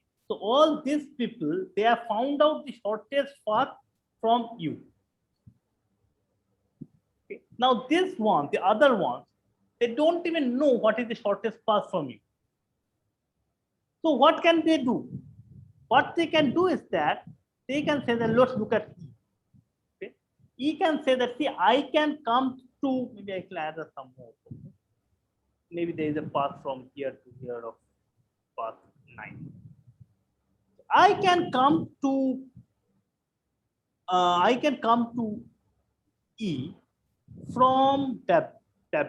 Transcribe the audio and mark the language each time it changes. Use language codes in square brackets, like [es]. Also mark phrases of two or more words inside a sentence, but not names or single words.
[en] So all these people, they have found out the shortest path from you. Okay. Now this one, the other ones, they don't even know what is the shortest path from you. So what can they do? What they can do is that they can say that, let's look at E. Okay. E can say that, see, I can come to, maybe I can add some more. Maybe there is a path from here to here of path 9. I can come to E from W.